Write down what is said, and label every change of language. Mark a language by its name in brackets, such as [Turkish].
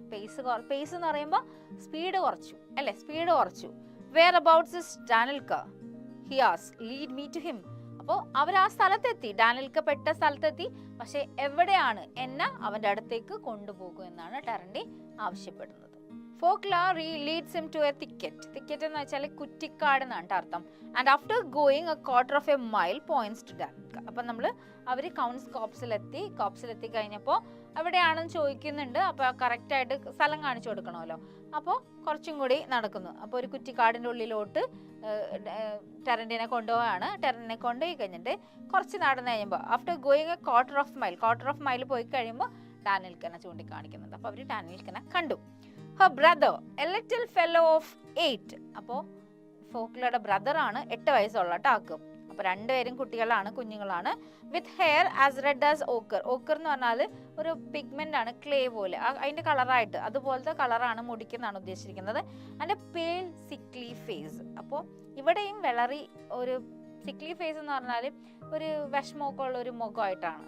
[Malayalam] Pace എന്ന് പറയുമ്പോൾ speed കുറച്ചു അല്ലേ? സ്പീഡ് കുറച്ചു. [English] Whereabouts is Danilka? He asked. Lead me to him. [Malayalam] അപ്പോൾ അവർ ആ സ്ഥലത്തെത്തി, ഡാനിൽക്ക പെട്ട സ്ഥലത്തെത്തി. പക്ഷെ എവിടെയാണ്? എന്നെ അവൻ്റെ അടുത്തേക്ക് കൊണ്ടുപോകും എന്നാണ് ടെറൻഡി ആവശ്യപ്പെടുന്നത്. [English] Folklore leads him to a thicket. [Malayalam] Thicket എന്ന് വെച്ചാൽ കുറ്റിക്കാട് എന്നാണ് അർത്ഥം. [English] And after going a quarter of a mile points to Danilka. [Malayalam] അപ്പം അവർ കോപ്സിലെത്തി കഴിഞ്ഞപ്പോൾ എവിടെയാണെന്ന് ചോദിക്കുന്നുണ്ട്. അപ്പോൾ കറക്റ്റായിട്ട് സ്ഥലം കാണിച്ചു കൊടുക്കണമല്ലോ. അപ്പോൾ കുറച്ചും കൂടി നടക്കുന്നു. അപ്പോൾ ഒരു കുറ്റിക്കാടിൻ്റെ ഉള്ളിലോട്ട് ടെറൻറ്റിനെ കൊണ്ടുപോവാണ്. ടെറൻറ്റിനെ കൊണ്ടുപോയി കഴിഞ്ഞിട്ട് കുറച്ച് നടന്നു കഴിയുമ്പോൾ [English] after going a quarter of mile [Malayalam] പോയി കഴിയുമ്പോൾ ഡാനിൽക്കനെ ചൂണ്ടിക്കാണിക്കുന്നുണ്ട്. അപ്പോൾ അവർ ഡാനിൽക്കനെ കണ്ടു. [English] Her brother, a little fellow of 8. [Malayalam] അപ്പോൾ ഫോക്ലയുടെ ബ്രദറാണ്, 8 വയസ്സുള്ള ടാക്ക്. അപ്പോൾ രണ്ടുപേരും കുഞ്ഞുങ്ങളാണ്. [English] With hair as red as ochre. [Malayalam] Ochre എന്ന് പറഞ്ഞാൽ ഒരു പിഗ്മെന്റ് ആണ്, ക്ലേ പോലെ, അതിന്റെ കളറായിട്ട് അതുപോലത്തെ കളറാണ് മുടിക്കെന്നാണ് ഉദ്ദേശിച്ചിരിക്കുന്നത്. [English] And a pale sickly face. [Malayalam] അപ്പോൾ ഇവിടെയും വെളറി ഒരു സിക്ലി ഫേസ് എന്ന് പറഞ്ഞാൽ ഒരു വിഷമമൊക്കെ ഉള്ള ഒരു മുഖമായിട്ടാണ്.